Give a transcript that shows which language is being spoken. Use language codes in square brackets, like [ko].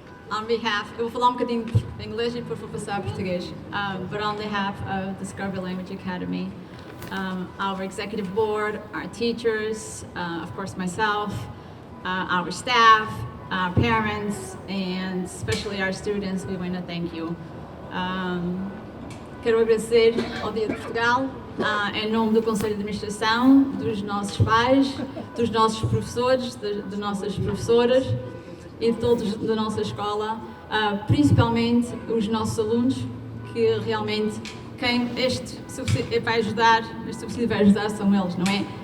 [en] On behalf, [pt] eu vou falar bocadinho em inglês e depois vou passar a português. [en] But on behalf of Discovery Language Academy, our executive board, our teachers, of course myself, our staff, our parents, and especially our students, we want to thank you. [pt] Quero agradecer ao Dia de Portugal, em nome do Conselho de Administração, dos nossos pais, dos nossos professores, de nossas professoras e de todos da nossa escola, principalmente os nossos alunos, que realmente quem este subsídio vai ajudar são eles, não é?